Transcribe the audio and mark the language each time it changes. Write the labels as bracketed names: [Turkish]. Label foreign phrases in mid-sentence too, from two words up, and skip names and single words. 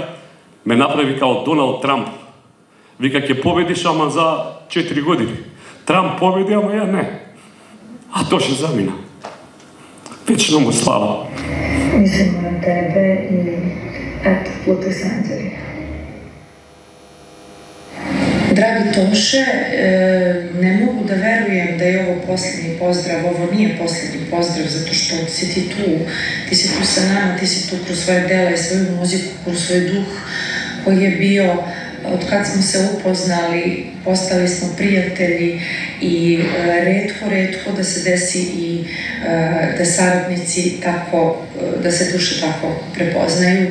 [Macedonian] Ме направи као Доналд Трамп. Вика, ќе победиш, ама за 4 години. Трамп победи, ама ја не. А Тоше замина. Вечно му слава. [Serbian] Мислимо на тебе и ето, плутай се анđeli. Dragi Toše, ne mogu da verujem da je ovo posljednji pozdrav. Ovo nije posljednji pozdrav zato što si ti tu. Ti si tu sa nama, ti si tu kroz svoje dela i svoju muziku, kroz svoj duh koji je bio, od kad smo se upoznali, postali smo prijatelji i retko da se desi i da saradnici tako, da se duše tako prepoznaju.